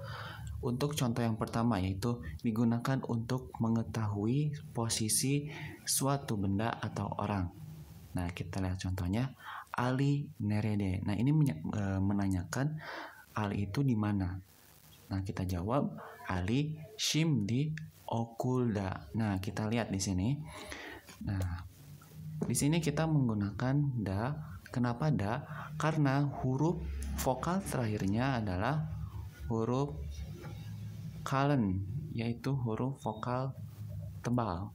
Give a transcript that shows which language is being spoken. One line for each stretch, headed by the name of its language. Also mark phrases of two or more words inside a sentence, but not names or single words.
Indonesian: Untuk contoh yang pertama, yaitu digunakan untuk mengetahui posisi suatu benda atau orang. Nah, kita lihat contohnya.
Turkish: Ali nerede.
Indonesian: Nah, ini menanyakan Ali itu di mana. Nah, kita jawab
Turkish: Ali şimdi okulda.
Indonesian: Nah, kita lihat di sini. Nah, di sini kita menggunakan da. Kenapa da? Karena huruf vokal terakhirnya adalah huruf kalen, yaitu huruf vokal tebal.